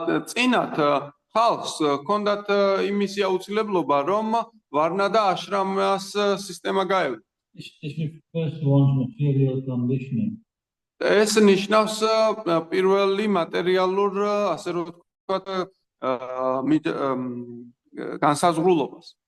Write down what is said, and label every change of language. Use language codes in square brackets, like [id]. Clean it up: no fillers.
[ka] წინათ ხალხს ჰქონდათ იმისი აუცილებლობა, რომ ვარნა და აშრამას სისტემა გაევლო. [en] This refers to one's material conditioning. [ka] ეს ნიშნავს პირველი მატერიალურ, ასე რომ ვთქვათ, განსაზღვრულობას.